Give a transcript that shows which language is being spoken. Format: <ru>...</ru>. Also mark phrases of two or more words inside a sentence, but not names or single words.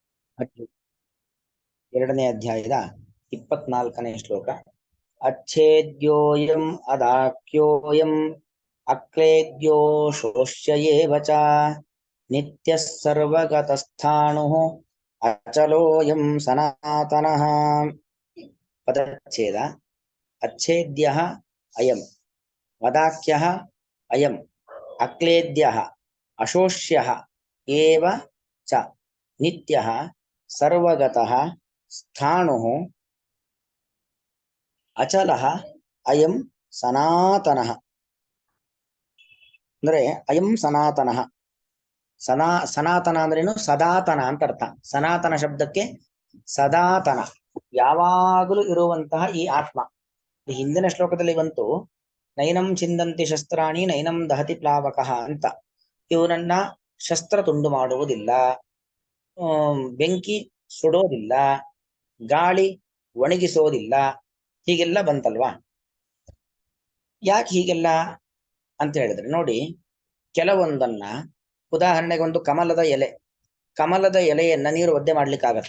<kn>ಎರಡನೇ ಅಧ್ಯಾಯದ 24ನೇ ಶ್ಲೋಕ.</kn> <sa>अच्छेद्योऽयम् अदाख्योऽयम् अक्लेद्यो शोष्य एव च नित्यः सर्वगतस्थाणुः अचलोऽयं सनातनः. पदच्छेद. अच्छेद्यः अयम्, वदाख्यः अयम्, अक्लेद्यः अशोष्यः एव च नित्यः सर्वगतः स्थाणुः ಅಚಲಃ ಅಯಂ ಸನಾತನಃ.</sa> <kn>ಅಂದ್ರೆ</kn> <sa>ಅಯಂ ಸನಾತನಃ.</sa> <kn>ಸನಾತನ ಅಂದ್ರೇನು? ಸದಾತನ ಅಂತ ಅರ್ಥ. ಸನಾತನ ಶಬ್ದಕ್ಕೆ ಸದಾತನ, ಯಾವಾಗಲೂ ಇರುವಂತಹ ಈ ಆತ್ಮ. ಹಿಂದಿನ ಶ್ಲೋಕದಲ್ಲಿ ಬಂತು</kn> <sa>ನೈನಂ ಚಿಂದಂತಿ ಶಸ್ತ್ರಾಣಿ ನೈನಂ ದಹತಿ ಪ್ಲಾವಕಃ</sa> <kn>ಅಂತ. ಇವನನ್ನ ಶಸ್ತ್ರ ತುಂಡು ಮಾಡುವುದಿಲ್ಲ, ಬೆಂಕಿ ಸುಡೋದಿಲ್ಲ, ಗಾಳಿ ಒಣಗಿಸೋದಿಲ್ಲ, ಹೀಗೆಲ್ಲ ಬಂತಲ್ವಾ. ಯಾಕೆ ಹೀಗೆಲ್ಲ ಅಂತ ಹೇಳಿದ್ರೆ ನೋಡಿ, ಕೆಲವೊಂದನ್ನ, ಉದಾಹರಣೆಗೆ ಒಂದು ಕಮಲದ ಎಲೆಯನ್ನ ನೀರು ಒದ್ದೆ ಮಾಡ್ಲಿಕ್ಕಾಗತ್ತಾ?</kn>